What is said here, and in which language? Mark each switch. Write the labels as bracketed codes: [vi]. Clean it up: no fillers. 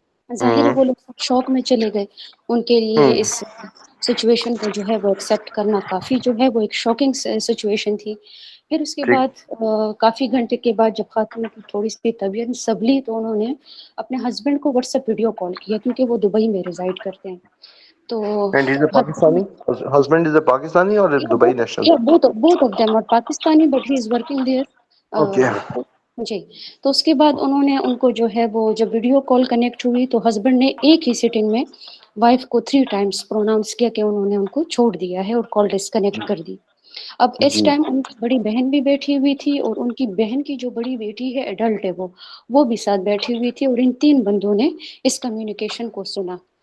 [ur] ظاہر ہے وہ لوگ شوق میں چلے گئے. ان کے لیے اس سچویشن کو جو ہے وہ ایکسیپٹ کرنا کافی جو ہے وہ ایک شاکنگ سچویشن تھی. پھر اس کے بعد کافی گھنٹے کے بعد جب خاتون کی تھوڑی سی طبیعت سنبھلی تو انہوں نے اپنے ہسبینڈ کو واٹس ایپ ویڈیو کال کیا, کیونکہ وہ دبئی میں ریزائڈ کرتے ہیں. تو [en] And he's a Pakistani? Husband is a Pakistani or a Dubai national? both of them are Pakistani but he is working there. Okay. [ur] جی. تو اس کے بعد انہوں نے ان کو جو ہے وہ جب ویڈیو کال کنیکٹ ہوئی تو ہسبینڈ نے ایک ہی سٹنگ میں وائف کو 3 ٹائمز پروناؤنس کیا کہ انہوں نے ان کو چھوڑ دیا ہے اور کال ڈسکنیکٹ کر دی. اب اس ٹائم ان کی بڑی بہن بھی بیٹھی ہوئی تھی, اور ان کی بہن کی جو بڑی بیٹی ہے ایڈلٹ ہے وہ بھی ساتھ بیٹھی ہوئی تھی, اور ان 3 بندوں نے اس کمیونیکیشن کو سنا.